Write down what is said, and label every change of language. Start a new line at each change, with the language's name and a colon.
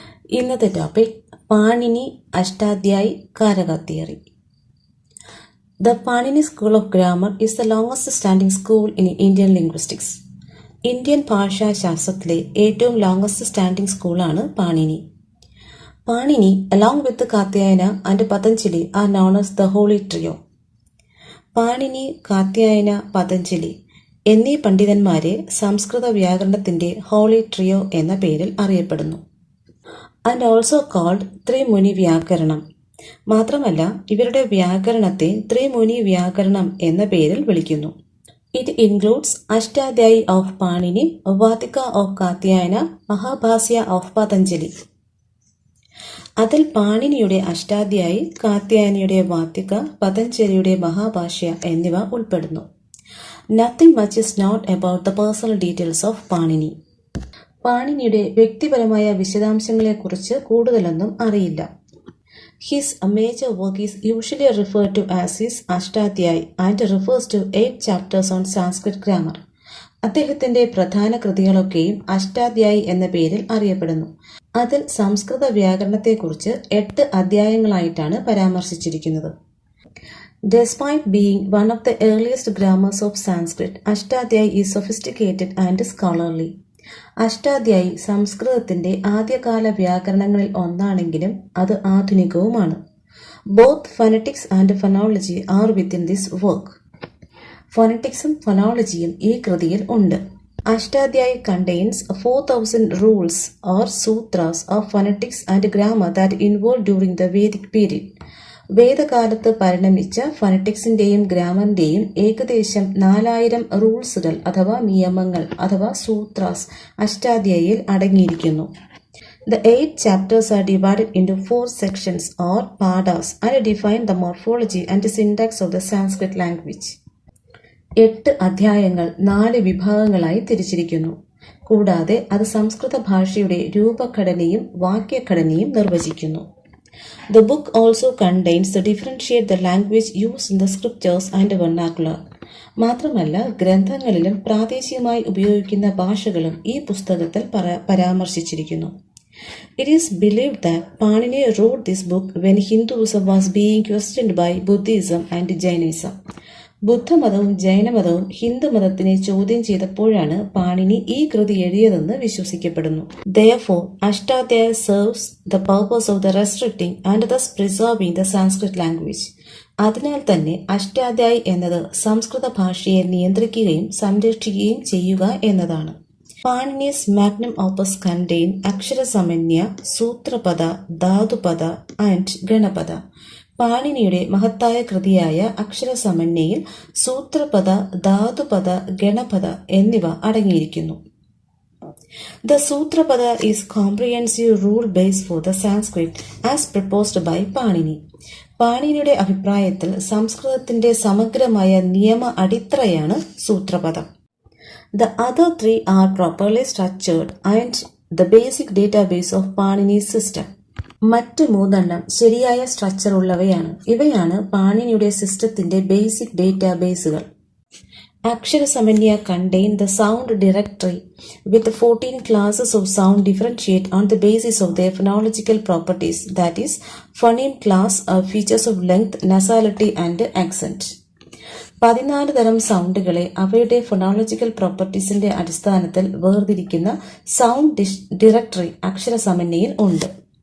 Malayalam: ഇന്നത്തെ topic Panini Ashtadhyayi കാരക theory.
English: The Panini School of Grammar is the longest standing school in Indian linguistics.
Malayalam: Indian ഭാഷാശാസ്ത്രത്തിലെ ഏറ്റവും longest standing സ്കൂളാണ് Panini.
English: Panini along with Katyayana and Patanjali are known as the holy trio.
Malayalam: Panini, Katyayana, Patanjali എന്നീ പണ്ഡിതന്മാരെ സംസ്കൃത വ്യാകരണത്തിന്റെ holy trio എന്ന പേരിൽ അറിയപ്പെടുന്നു.
English: and also called
Malayalam: ത്രിമുനി വ്യാകരണം. മാത്രമല്ല ഇവരുടെ വ്യാകരണത്തെ ത്രിമുനി വ്യാകരണം എന്ന പേരിൽ വിളിക്കുന്നു.
English: It includes Ashtadhyayi of Panini, Vartika of Katyayana, Mahabhashya of Patanjali.
Malayalam: അതിൽ പാണിനിയുടെ അഷ്ടാധ്യായി, കാത്യായനയുടെ വാതിക, പതഞ്ജലിയുടെ മഹാഭാഷ്യ എന്നിവ ഉൾപ്പെടുന്നു.
English: Nothing much is not about the personal details of Panini.
Malayalam: പാണിനിയുടെ വ്യക്തിപരമായ വിശദാംശങ്ങളെക്കുറിച്ച് കൂടുതലൊന്നും അറിയില്ല.
English: His major work is usually referred to as his Ashtadhyayi and refers to 8 chapters on Sanskrit grammar.
Malayalam: അദ്ദേഹത്തിന്റെ പ്രധാന കൃതികളൊക്കെയും അഷ്ടാധ്യായി എന്ന പേരിൽ അറിയപ്പെടുന്നു. അതിൽ സംസ്കൃത വ്യാകരണത്തെക്കുറിച്ച് 8 അധ്യായങ്ങളായിട്ടാണ് പരാമർശിച്ചിരിക്കുന്നത്.
English: Despite being one of the earliest grammars of Sanskrit, Ashtadhyayi is sophisticated and scholarly.
Malayalam: Ashtadhyayi സംസ്കൃതത്തിന്റെ ആദ്യകാല വ്യാകരണങ്ങളിൽ ഒന്നാണെങ്കിലും അത് ആധുനികവുമാണ്.
English: Both phonetics and phonology are within this work.
Malayalam: ഫൊനറ്റിക്സും ഫൊനോളജിയും ഈ കൃതിയിൽ ഉണ്ട്.
English: Ashtadhyayi contains 4000 rules or sutras of phonetics and grammar that evolved during the Vedic period.
Malayalam: വേദകാലത്ത് പരിണമിച്ച ഫൊനറ്റിക്സിന്റെയും ഗ്രാമറിന്റെയും ഏകദേശം 4000 റൂൾസുകൾ അഥവാ നിയമങ്ങൾ അഥവാ സൂത്രാസ് അഷ്ടാധ്യായിയിൽ അടങ്ങിയിരിക്കുന്നു.
English: The 8 chapters are divided into 4 sections or padas and define the morphology and syntax of the Sanskrit language.
Malayalam: 8 അധ്യായങ്ങൾ 4 വിഭാഗങ്ങളായി തിരിച്ചിരിക്കുന്നു. കൂടാതെ അത് സംസ്കൃത ഭാഷയുടെ രൂപഘടനയും വാക്യഘടനയും നിർവചിക്കുന്നു.
English: The book also contains to differentiate the language used in the scriptures and vernacular.
Malayalam: മാത്രമല്ല ഗ്രന്ഥങ്ങളിലും പ്രാദേശികമായി ഉപയോഗിക്കുന്ന ഭാഷകളും ഈ പുസ്തകത്തിൽ പരാമർശിച്ചിരിക്കുന്നു.
English: It is believed that Panini wrote this book when Hinduism was being questioned by Buddhism and Jainism.
Malayalam: ബുദ്ധമതവും ജൈനമതവും ഹിന്ദുമതത്തിനെ ചോദ്യം ചെയ്തപ്പോഴാണ് പാണിനി ഈ കൃതി എഴുതിയതെന്ന് വിശ്വസിക്കപ്പെടുന്നു.
English: Therefore, Ashtadhyayi serves the purpose of the restricting and thus preserving the Sanskrit language.
Malayalam: അതിനാൽ തന്നെ അഷ്ടാധ്യായി എന്നത് സംസ്കൃത ഭാഷയെ നിയന്ത്രിക്കുകയും സംരക്ഷിക്കുകയും ചെയ്യുക എന്നതാണ്.
English: Panini's magnum opus contain Aksharasamanya, Sutrapada, Dhatupada and Ganapada.
Malayalam: പാണിനിയുടെ മഹത്തായ കൃതിയായ അക്ഷരസമന്യയിൽ സൂത്രപദ, ധാതുപദ, ഗണപദ എന്നിവ അടങ്ങിയിരിക്കുന്നു.
English: The Sutrapada is comprehensive rule base for the Sanskrit as proposed by Panini.
Malayalam: പാണിനിയുടെ അഭിപ്രായത്തിൽ സംസ്കൃതത്തിന്റെ സമഗ്രമായ നിയമ അടിത്തറയാണ് സൂത്രപദം.
English: The other 3 are properly structured and the basic database of Panini's system.
Malayalam: മറ്റ് 3 ശരിയായ സ്ട്രക്ചർ ഉള്ളവയാണ്. ഇവയാണ് പാണിനിയുടെ സിസ്റ്റത്തിന്റെ basic ഡേറ്റാബേസുകൾ.
English: Aksharasamanya contain the sound directory with 14 classes of sound differentiate on the basis of their phonological properties, that is, phoneme class are features of length, nasality and accent.
Malayalam: 14 തരം സൗണ്ടുകളെ അവയുടെ phonological പ്രോപ്പർട്ടീസിന്റെ അടിസ്ഥാനത്തിൽ വേർതിരിക്കുന്ന sound directory അക്ഷരസമന്യയിൽ ഉണ്ട്.